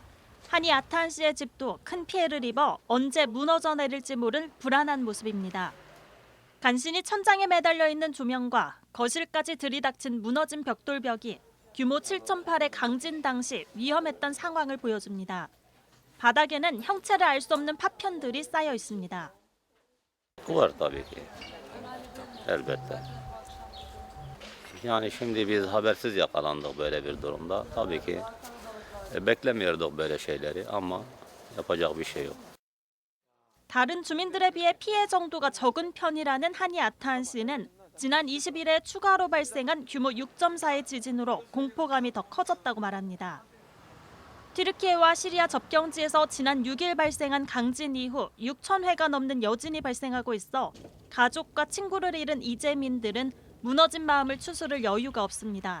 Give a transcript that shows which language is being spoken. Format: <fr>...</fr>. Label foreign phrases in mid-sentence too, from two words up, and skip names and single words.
<ko>하니 아탄 씨의 집도 큰 피해를 입어 언제 무너져 내릴지 모를 불안한 모습입니다. 간신히 천장에 매달려 있는 조명과 거실까지 들이닥친 무너진 벽돌벽이 규모 7.8의 강진 당시 위험했던 상황을 보여줍니다. 바닥에는 형체를 알 수 없는 파편들이 쌓여 있습니다.</ko> <tr>Var tabii ki. Elbette. Yani şimdi biz habersiz yakalandık böyle bir durumda. Tabii ki beklemiyorduk böyle şeyleri ama yapacak bir şey yok.</tr> <ko>다른 주민들에 비해 피해 정도가 적은 편이라는 하니 아탄 씨는 지난 20일에 추가로 발생한 규모 6.4의 지진으로 공포감이 더 커졌다고 말합니다. 튀르키예와 시리아 접경지에서 지난 6일 발생한 강진 이후 6,000회가 넘는 여진이 발생하고 있어 가족과 친구를 잃은 이재민들은 무너진 마음을 추스를 여유가 없습니다.</ko>